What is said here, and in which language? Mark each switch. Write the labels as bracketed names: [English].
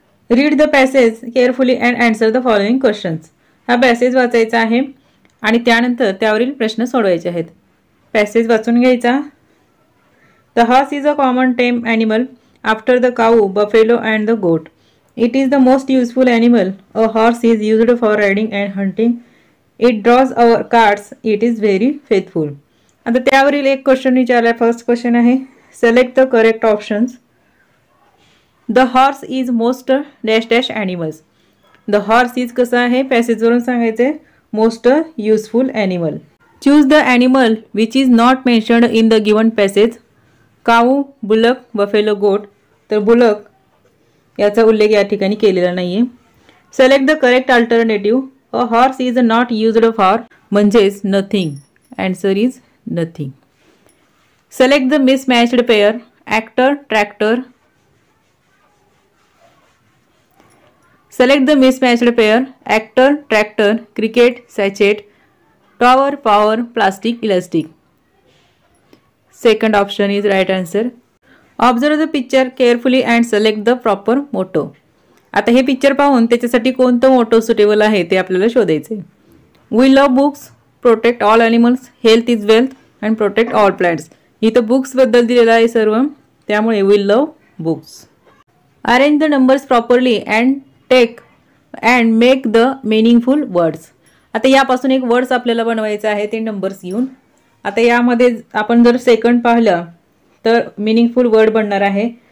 [English] Read the passage carefully and answer the following questions. [Marathi] हा passage वाचायचा आहे आणि त्यानंतर त्यावरील प्रश्न सोडवायचे आहेत। पॅसेज वाचून घ्यायचा। [English] The horse is a common tame animal after the cow, buffalo and the goat. It is the most useful animal. A horse is used for riding and hunting. It draws our carts. It is very faithful. [Marathi] आता त्यावरील एक question विचारला। [English] First question आहे select the correct options. The horse is most dash dash animals. The horse is [Marathi] कसं आहे पॅसेजवरून सांगायचे [English] Most useful animal. Choose the animal which is not mentioned in the given passage. Cow, bullock, buffalo, goat. [Marathi] तर bullock याचा उल्लेख या ठिकाणी केलेला नाहीये। [English] Select the correct alternative. A horse is not used for म्हणजेच nothing. Answer is nothing. Select the mismatched pair. Actor, tractor. Select the mismatched pair. Actor, tractor, cricket, sachet, tower, power, plastic, elastic. Second option is right answer. Observe the picture carefully and select the proper motto. [Marathi] आता हे picture पाहून त्याच्यासाठी कोणतं motor suitable आहे ते आपल्याला शोधायचे। [English] We love books, protect all animals, health is wealth and protect all plants. [Marathi] इथं बुक्स बद्दल दिलेलं आहे सर्व, त्यामुळे [English] We love books. Arrange the numbers properly and take and make the meaningful words. [Marathi] आता यापासून एक वर्ड्स आपल्याला बनवायचं आहे ते नंबर्स घेऊन। आता यामध्ये आपण जर सेकंड पाहिलं तर मिनिंगफुल वर्ड बनणार आहे।